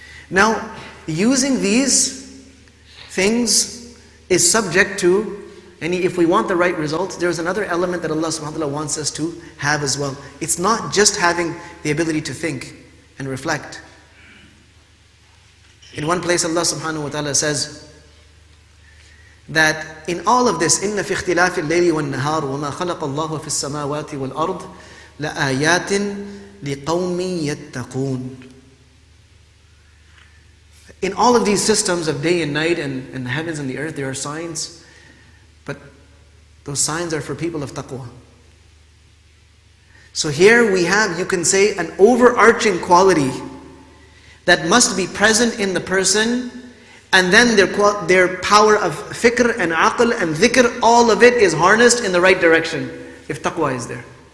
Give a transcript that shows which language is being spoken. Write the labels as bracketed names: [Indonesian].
[English] Now, using these things is subject to, and if we want the right results, there's another element that Allah subhanahu wa ta'ala wants us to have as well. It's not just having the ability to think and reflect. In one place Allah subhanahu wa ta'ala says that in all of this, [Arabic] إِنَّ فِي اخْتِلَافِ اللَّيْلِ وَالنَّهَارِ وَمَا خَلَقَ اللَّهُ فِي السَّمَاوَاتِ وَالْأَرْضِ لَآيَاتٍ لِقَوْمٍ يَتَّقُونَ. [English] In all of these systems of day and night and the heavens and the earth, there are signs, but those signs are for people of taqwa. So here we have, you can say, an overarching quality that must be present in the person, and then their power of fikr and aql and dhikr, all of it is harnessed in the right direction, if taqwa is there.